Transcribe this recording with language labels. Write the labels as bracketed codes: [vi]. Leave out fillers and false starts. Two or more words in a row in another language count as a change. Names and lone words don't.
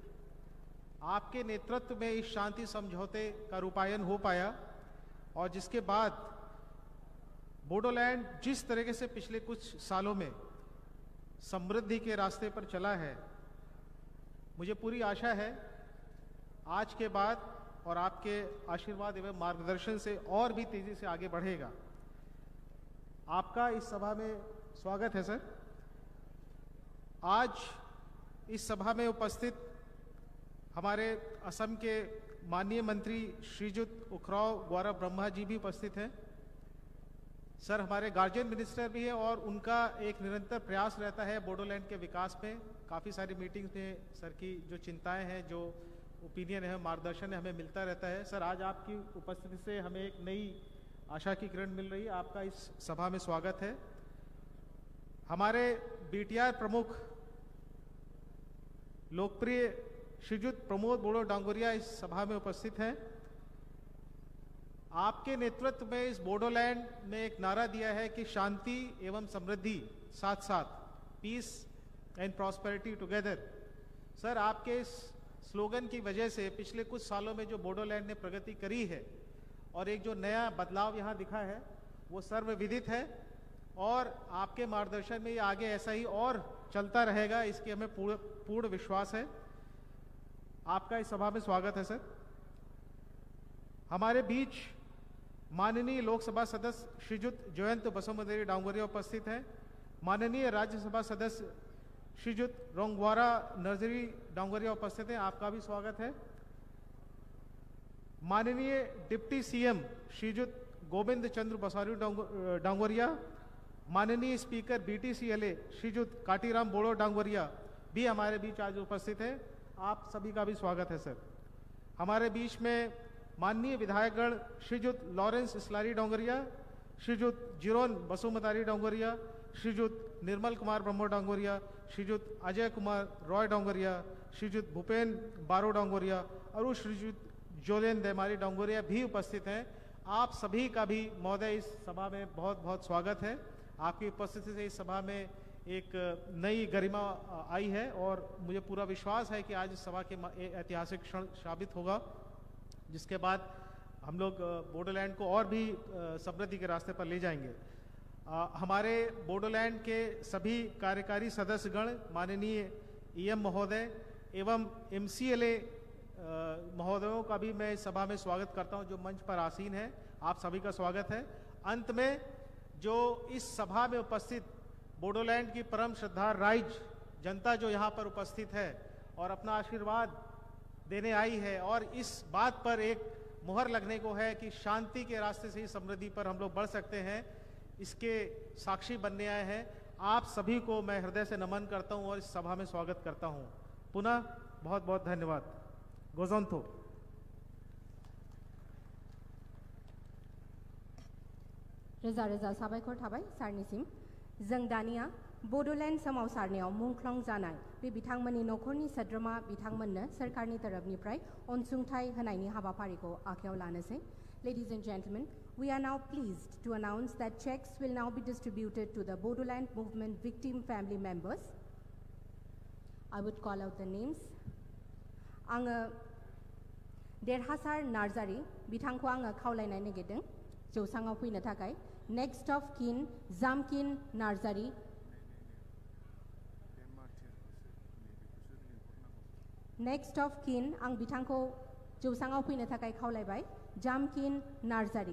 [hi] आपके नेतृत्व में इस शांति समझौते का रूपायन हो पाया और जिसके बाद बोडोलैंड जिस तरीके से पिछले कुछ सालों में समृद्धि के रास्ते पर चला है, मुझे पूरी आशा है आज के बाद और आपके आशीर्वाद एवं मार्गदर्शन से और भी तेजी से आगे बढ़ेगा। आपका इस सभा में स्वागत है सर। आज इस सभा में उपस्थित हमारे असम के माननीय मंत्री श्रीजुत उखराव ग्वारा ब्रह्मा जी भी उपस्थित हैं। सर, हमारे [en] guardian minister [hi] भी हैं और उनका एक निरंतर प्रयास रहता है बोडोलैंड के विकास में। काफ़ी सारी मीटिंग्स में सर की जो चिंताएं हैं, जो ओपिनियन है, मार्गदर्शन है, हमें मिलता रहता है। सर, आज आपकी उपस्थिति से हमें एक नई आशा की किरण मिल रही है। आपका इस सभा में स्वागत है। हमारे BTR प्रमुख लोकप्रिय श्रीजुत प्रमोद बोड़ो डांगोरिया इस सभा में उपस्थित हैं। आपके नेतृत्व में इस बोडोलैंड में एक नारा दिया है कि शांति एवं समृद्धि साथ साथ, [en] peace and prosperity together. [hi] सर, आपके इस स्लोगन की वजह से पिछले कुछ सालों में जो बोडोलैंड ने प्रगति करी है और एक जो नया बदलाव यहाँ दिखा है वो सर्वविदित है और आपके मार्गदर्शन में ये आगे ऐसा ही और चलता रहेगा, इसकी हमें पूर्ण विश्वास है। आपका इस सभा में स्वागत है सर। हमारे बीच माननीय लोकसभा सदस्य श्रीजुत जयंत बसुमतारी डांगोरिया उपस्थित हैं। माननीय राज्यसभा सदस्य श्रीजुत रोंगवारा नर्जरी डांगोरिया उपस्थित हैं, आपका भी स्वागत है। माननीय [en] deputy CM [hi] श्रीजुत गोविंद चंद्र बसारू डांगोरिया, माननीय स्पीकर बीटीसीएलए श्रीजुत काटीराम बोड़ो डांगोरिया भी हमारे बीच आज उपस्थित है, आप सभी का भी स्वागत है सर। हमारे बीच में माननीय विधायकगण श्रीजुत लॉरेंस इस्लारी डांगोरिया, श्रीजुत जिरोन बसुमतारी डांगोरिया, श्रीजुत निर्मल कुमार ब्रह्मो डांगोरिया, श्रीजुत अजय कुमार रॉय डांगोरिया, श्रीजुत भूपेन बारो डांगोरिया और श्रीजुत जोलेन देमारी डांगोरिया भी उपस्थित हैं। आप सभी का भी महोदय इस सभा में बहुत बहुत स्वागत है। आपकी उपस्थिति से इस सभा में एक नई गरिमा आई है और मुझे पूरा विश्वास है कि आज इस सभा के ऐतिहासिक क्षण साबित होगा, जिसके बाद हम लोग बोडोलैंड को और भी समृद्धि के रास्ते पर ले जाएंगे। हमारे बोडोलैंड के सभी कार्यकारी सदस्यगण, माननीय ईएम महोदय एवं एमसीएलए महोदयों का भी मैं इस सभा में स्वागत करता हूं जो मंच पर आसीन है, आप सभी का स्वागत है। अंत में जो इस सभा में उपस्थित बोडोलैंड की परम श्रद्धा राइज जनता जो यहाँ पर उपस्थित है और अपना आशीर्वाद देने आई है और इस बात पर एक मुहर लगने को है कि शांति के रास्ते से ही समृद्धि पर हम लोग बढ़ सकते हैं, इसके साक्षी बनने आए हैं। आप सभी को मैं हृदय से नमन करता हूं और इस सभा में स्वागत करता हूं। पुनः बहुत बहुत धन्यवाद। गोजोन्थो। [brx] रोजा रोजा साबायखर थाबाय सारनिसिम। जों दानिया बडोलैंड सोमावसारनायाव मुंख्लं जानाय बे बिथांमोननि नखरनि सोद्रोमा बिथांमोननो सोरखारनि तरफनिफ्राय अनसुंथाइ होनायनि हाबाफारिखौ आखायाव लानोसै। [en] Ladies and gentlemen, we are now pleased to announce that checks will now be distributed to the Bodoland Movement victim family members. I would call out the names. [brx] आङो देरहासार नार्जारी बिथांखौ आङो खावलायनो नागिरदों जौसाङाव फैनो थाखाय। [en] next of kin [brx] जामकिन नार्जारी, [en] next of kin [brx] आं बिथांखौ जौसाङाव फैनो थाखाय खावलायबाय जामकिन नार्जारी।